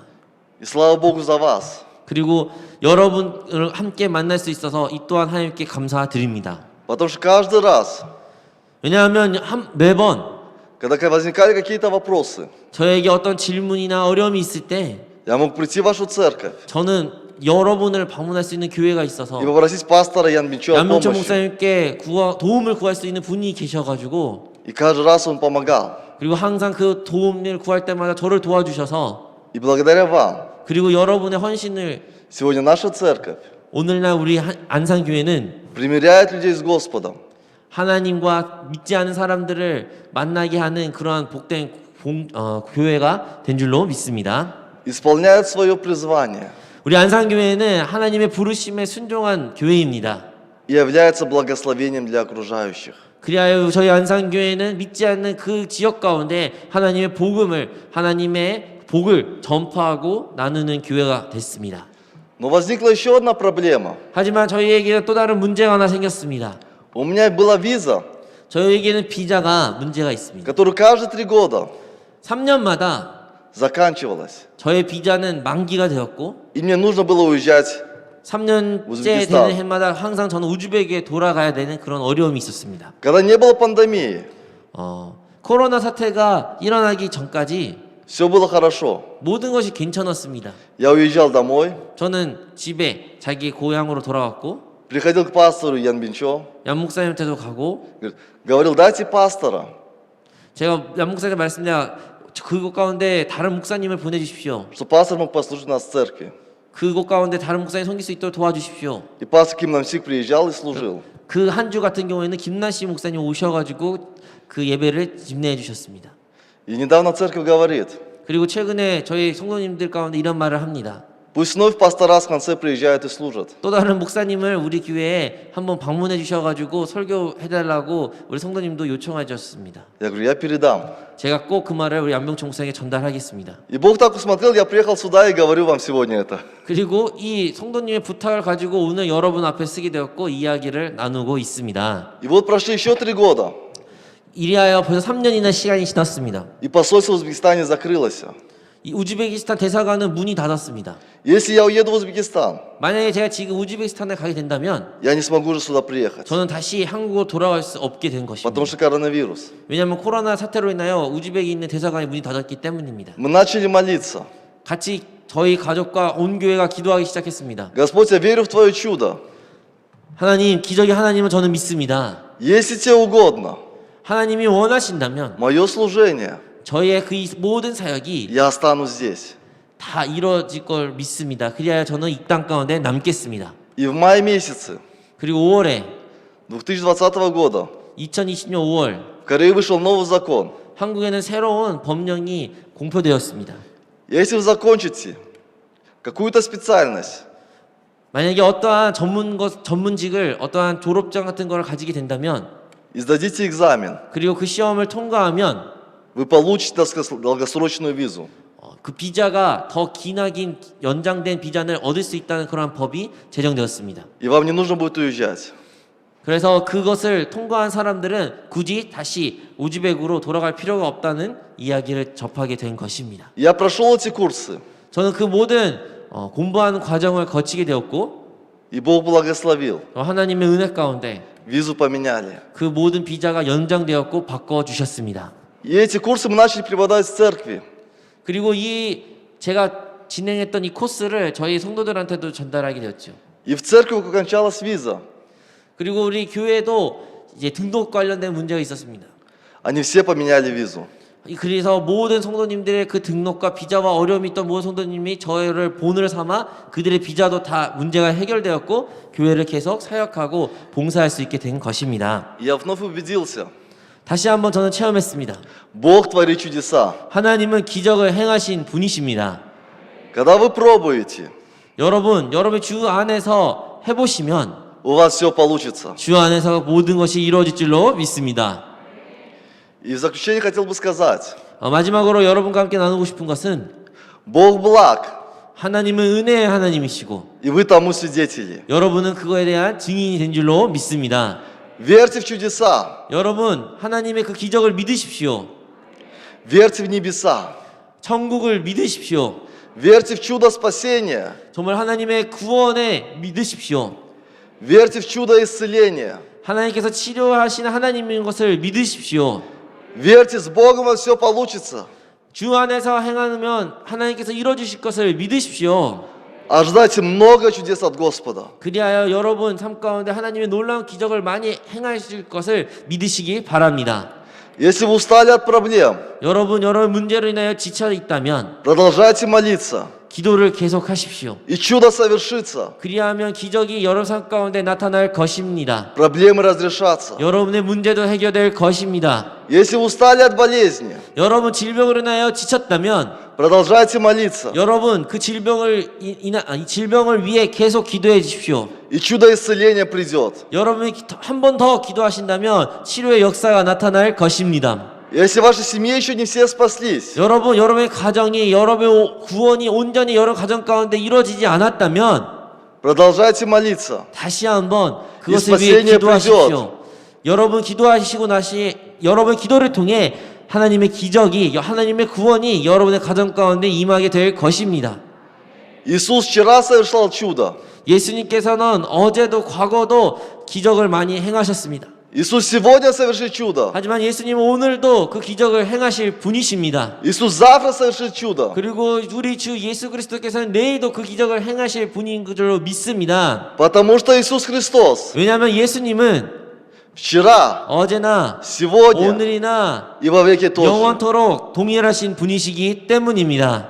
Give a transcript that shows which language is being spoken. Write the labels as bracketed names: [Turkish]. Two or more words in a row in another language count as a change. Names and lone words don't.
[Russian] И слава Богу за вас. [Korean] 그리고 여러분을 함께 만날 수 있어서 이 또한 하나님께 감사드립니다. [Russian] Потому что каждый раз, [Korean] 왜냐하면 매번 [Russian] когда возникали какие-то вопросы, [Korean] 저에게 어떤 질문이나 어려움이 있을 때 [Russian] я мог прийти в вашу церковь [Korean] 저는 여러분을 방문할 수 있는 교회가 있어서 [Russian] и попросить пастора Ян Бинчо о 양명철 помощи. [Korean] 목사님께 도움을 구할 수 있는 분이 계셔가지고 [Russian] И каждый раз он помогал. [Korean] 그리고 항상 그 도움을 구할 때마다 저를 도와주셔서 [Russian] И благодаря вам, [Korean] 그리고 여러분의 헌신을 [Russian] сегодня наша церковь [Korean] 오늘날 우리 안산교회는 [Russian] примиряет людей с Господом. [Korean] 하나님과 믿지 않은 사람들을 만나게 하는 그러한 복된 교회가 된 줄로 믿습니다. [Russian] Исполняет свое призвание [Korean] 우리 안산교회는 하나님의 부르심에 순종한 교회입니다. [Russian] и является благословением для окружающих. [Korean] 그리하여 저희 안산교회는 믿지 않는 그 지역 가운데 하나님의 복을 전파하고 나누는 교회가 됐습니다. [Russian] Но возникла еще одна проблема. [Korean] 하지만 저희에게는 또 다른 문제가 하나 생겼습니다. [Russian] У меня была виза, [Korean] 저희에게는 비자가 문제가 있습니다. [Russian] которая каждые 3 года [Korean] 3년마다 [Russian] заканчивалась. [Korean] 저의 비자는 만기가 되었고 [Russian] И мне нужно было уезжать. [Korean] 3년째 우즈베키스탄. 되는 해마다 항상 저는 우즈벡에 돌아가야 되는 그런 어려움이 있었습니다. [Russian] Когда не было пандемии, [Korean] 코로나 사태가 일어나기 전까지 [Russian] все было хорошо. [Korean] 모든 것이 괜찮았습니다. [Russian] Я уезжал домой, [Korean] 저는 집에 자기 고향으로 돌아왔고 [Russian] приходил к пастору Ян Бинчо, [Korean] 양 목사님한테도 가고 [Russian] говорил, дайте пастора. [Korean] 제가 양 목사님한테 말씀드려 그곳 가운데 다른 목사님을 보내주십시오. [Russian] Что пастор мог послужить у нас в церкви. [Korean] 그곳 가운데 다른 목사님 섬길 수 있도록 도와주십시오. [Russian] И пастор Ким Намсик приезжал и служил. [Korean] 그 한 주 같은 경우에는 김나시 목사님 오셔가지고 그 예배를 집례해 주셨습니다. [Russian] И недавно церковь говорит, [Korean] 그리고 최근에 저희 성도님들 가운데 이런 말을 합니다. [Russian] пусть вновь пастора в конце приезжают и служат. [Korean] 또 다른 목사님을 우리 교회에 한번 방문해 주셔가지고 설교해달라고 우리 성도님도 요청해 주셨습니다. [Russian] Я говорю, я передам. [Korean] 제가 꼭 그 말을 우리 안병철 목사님에게 전달하겠습니다. [Russian] И Бог так усмотрел, я приехал сюда и говорю вам сегодня это. [Korean] 그리고 이 성도님의 부탁을 가지고 오늘 여러분 앞에 쓰게 되었고 이야기를 나누고 있습니다. [Russian] И вот прошли еще 3 года. [Korean] 이리하여 벌써 3년이나 시간이 지났습니다. [Russian] И посольство в Узбекистане закрылось. [Korean] 이 우즈베키스탄 대사관은 문이 닫았습니다. [Russian] Если я уеду в Узбекистан, [Korean] 만약에 제가 지금 우즈베키스탄에 가게 된다면 [Russian] я не смогу уже сюда приехать. [Korean] 저는 다시 한국으로 돌아갈 수 없게 된 것입니다. [Russian] Потому что коронавирус. [Korean] 왜냐하면 코로나 사태로 인하여 우즈벡에 있는 대사관이 문이 닫았기 때문입니다. [Russian] Мы начали молиться. [Korean] 같이 저희 가족과 온 교회가 기도하기 시작했습니다. [Russian] Господь, я верю в Твое чудо. [Korean] 하나님, 기적의 하나님을 저는 믿습니다. [Russian] Если Тебе угодно, [Korean] 하나님이 원하신다면 [Russian] мое служение, [Korean] 저희의 그 모든 사역이 [Russian] я останусь здесь. [Korean] 다 이루어질 걸 믿습니다. 그리하여 저는 이 땅 가운데 남겠습니다. [Russian] И в мае месяце [Korean] 그리고 5월에 [Russian] 2020 года [Korean] 2020년 5월 [Russian] в Корее вышел новый закон. [Korean] 한국에는 새로운 법령이 공표되었습니다. [Russian] Если вы закончите какую-то специальность, [Korean] 만약에 어떠한 전문직을 어떠한 졸업장 같은 걸 가지게 된다면 [Russian] и сдадите экзамен, [Korean] 그리고 그 시험을 통과하면 [Russian] вы получите долгосрочную визу. [Korean] 그 비자가 더 기나긴 연장된 비자를 얻을 수 있다는 그런 법이 제정되었습니다. [Russian] И вам не нужно будет уезжать. [Korean] 그래서 그것을 통과한 사람들은 굳이 다시 우즈벡으로 돌아갈 필요가 없다는 이야기를 접하게 된 것입니다. [Russian] Я прошел эти курсы, [Korean] 저는 그 모든 공부하는 과정을 거치게 되었고 [Russian] и Бог благословил. [Korean] 하나님의 은혜 가운데 [Russian] Визу поменяли. [Korean] 그 모든 비자가 연장되었고 바꿔주셨습니다. [Russian] И эти курсы мы начали преподавать в церкви. [Korean] 그리고 제가 진행했던 이 코스를 저희 성도들한테도 전달하게 되었죠. [Russian] И в церкви окончалась виза. [Korean] 그리고 우리 교회도 이제 등록 관련된 문제가 있었습니다. [Russian] Они все поменяли визу. [Korean] 그래서 모든 성도님들의 그 등록과 비자와 어려움이 있던 모든 성도님이 저를 본을 삼아 그들의 비자도 다 문제가 해결되었고 교회를 계속 사역하고 봉사할 수 있게 된 것입니다. [Russian] Я вновь убедился, [Korean] 다시 한번 저는 체험했습니다. [Russian] Бог творит чудеса. [Korean] 하나님은 기적을 행하신 분이십니다. [Russian] Когда вы пробуете, [Korean] 여러분의 주 안에서 해보시면 [Russian] у вас все получится. [Korean] 주 안에서 모든 것이 이루어질 줄로 믿습니다. [Russian] И в заключение хотел бы сказать, [Korean] 마지막으로 여러분과 함께 나누고 싶은 것은 [Russian] Бог благ, [Korean] 하나님은 은혜의 하나님이시고 [Russian] и вы тому свидетели. [Korean] 여러분은 그거에 대한 증인이 된 줄로 믿습니다. [Russian] Верьте в чудеса, [Korean] 여러분 하나님의 그 기적을 믿으십시오. [Russian] верьте в небеса, [Korean] 천국을 믿으십시오. [Russian] верьте в чудо спасения, [Korean] 정말 하나님의 구원에 믿으십시오. [Russian] верьте в чудо исцеления, [Korean] 하나님께서 치료하시는 하나님인 것을 믿으십시오. [Russian] верьте, с Богом у вас все получится. [Korean] 주 안에서 행하면 하나님께서 이루어주실 것을 믿으십시오. [Russian] Ожидайте много чудес от Господа. [Korean] 그리하여 여러분 삶 가운데 하나님의 놀라운 기적을 많이 행하실 것을 믿으시기 바랍니다. [Russian] Если вы устали от проблем, [Korean] 여러분 여러 문제로 인하여 지쳐 있다면 [Russian] продолжайте молиться, [Korean] 기도를 계속하십시오. [Russian] и чудо совершится. [Korean] 그리하면 기적이 여러분 삶 가운데 나타날 것입니다. [Russian] Проблемы разрешатся. [Korean] 여러분의 문제도 해결될 것입니다. [Russian] Если вы устали от болезни, [Korean] 여러분 질병으로 인하여 지쳤다면 [Russian] продолжайте молиться, [Korean] 여러분 그 질병을 위해 계속 기도해 주십시오. [Russian] и чудо исцеления придет. [Korean] 여러분이 한 번 더 기도하신다면 치료의 역사가 나타날 것입니다. [Russian] Если в вашей семье еще не все спаслись, [Korean] 여러분의 가정이 여러분의 구원이 온전히 여러 가정 가운데 이루어지지 않았다면 [Russian] продолжайте молиться. [Korean] 다시 한번 그것을 위해 spasienie 기도하십시오. 여러분 기도하시고 여러분 기도를 통해 하나님의 기적이 하나님의 구원이 여러분의 가정 가운데 임하게 될 것입니다. [Russian] Иисус вчера совершал чудо. [Korean] 예수님께서는 어제도 과거도 기적을 많이 행하셨습니다. [Russian] Иисус сегодня совершит чудо. [Korean] 하지만 예수님은 오늘도 그 기적을 행하실 분이십니다. [Russian] Иисус завтра совершит чудо. [Korean] 그리고 우리 주 예수 그리스도께서는 내일도 그 기적을 행하실 분인 줄로 믿습니다. [Russian] Потому что Иисус Христос [Korean] 왜냐하면 예수님은 [Russian] вчера, [Korean] 어제나 [Russian] сегодня [Korean] 오늘이나 [Russian] и во веки тот же. [Korean] 영원토록 동일하신 분이시기 때문입니다.